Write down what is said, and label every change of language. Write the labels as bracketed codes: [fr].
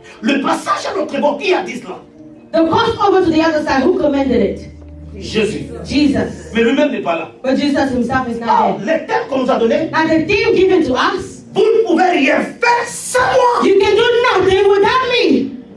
[fr] Le passage à l'autre bord, qui a dit cela? [en] The crossover to the other side, who commanded it? [fr] Jésus. [en] Jesus. [fr] Mais lui-même n'est pas là. [en] But Jesus himself is not Oh, there. [fr] les thèmes qu'on nous a donnés, [en] Now the theme given to us, [fr] vous ne pouvez rien faire sans moi. [en] you can do nothing without me.